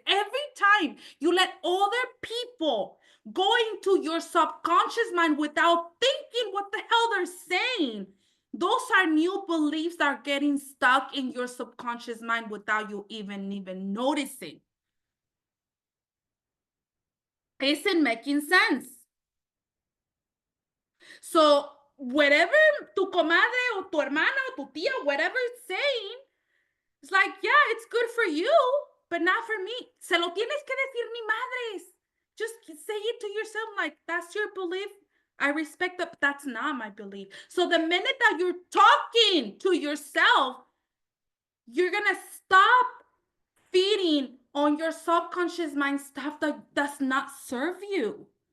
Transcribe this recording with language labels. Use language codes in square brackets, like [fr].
[en] Every time you let other people go into your subconscious mind without thinking what the hell they're saying, those are new beliefs that are getting stuck in your subconscious mind without you even noticing. Isn't making sense. So whatever [es] tu comadre o tu hermana o tu tía, [en] whatever it's saying, it's like, yeah, it's good for you, but not for me. [es] Se lo tienes que decir, ni madres. [en] Just say it to yourself, like, that's your belief. I respect that, but that's not my belief. So the minute that you're talking to yourself, you're gonna stop feeding on your subconscious mind stuff that does not serve you.